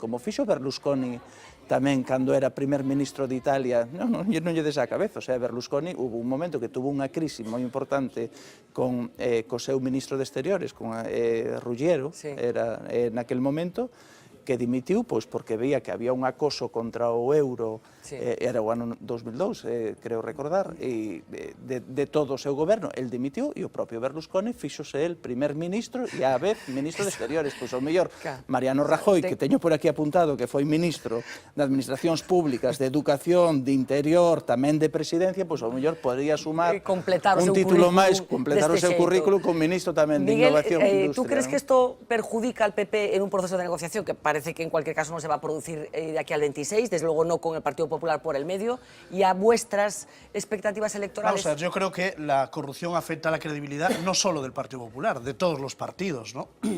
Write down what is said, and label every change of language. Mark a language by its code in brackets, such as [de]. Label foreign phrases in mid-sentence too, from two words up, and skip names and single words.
[gl] Como fixo Berlusconi tamén cando era primer ministro de Italia, non lle des a cabeza, [es] o sea, [gl] Berlusconi [es] hubo un momento que tuvo [gl] unha crise moi importante co seu ministro de Exteriores, con Ruggiero, era naquel momento, que dimitiu pois porque veía que había un acoso contra o euro, era o ano 2002, creo recordar, e de todo o seu goberno, el dimitiu e o propio Berlusconi fixose el primer ministro e a vez ministro de Exteriores. Pois ao mellor Mariano Rajoy, que teño por aquí apuntado que foi ministro de Administracións Públicas, de Educación, de Interior, tamén de Presidencia, pois ao mellor podría sumar un título máis, completar o seu currículo con ministro tamén de Innovación e Industria. [es] ¿Tú crees que esto perjudica al PP en un proceso de negociación que parece que en cualquier caso no se va a producir de aquí al 26, desde luego no con el Partido Popular por el medio, y a vuestras expectativas electorales? Vamos a ver, yo creo que la corrupción afecta a la credibilidad no solo del Partido Popular, de todos los partidos, ¿no?